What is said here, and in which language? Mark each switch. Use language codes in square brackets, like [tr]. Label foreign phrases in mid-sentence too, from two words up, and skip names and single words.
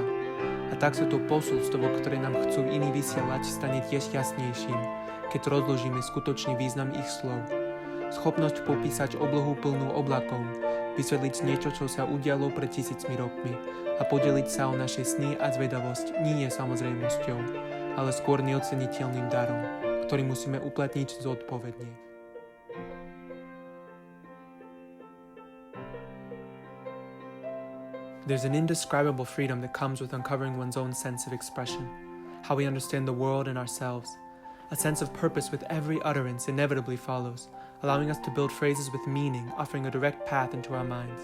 [sk] A tak sa to posolstvo, ktoré nám chcú iní vysielať, stane tiež jasnejším, keď rozložíme skutočný význam ich slov. Schopnosť popísať oblohu plnú oblakov, vysvetliť niečo, čo sa udialo pred 1000 rokmi a podeliť sa o naše sny a zvedavosť nie je samozrejmosťou, ale skôr neoceniteľným darom, ktorý musíme uplatniť zodpovedne. [en] There's an indescribable freedom that comes with uncovering one's own sense of expression, how we understand the world and ourselves. A sense of purpose with every utterance inevitably follows, allowing us to build phrases with meaning, offering a direct path into our minds.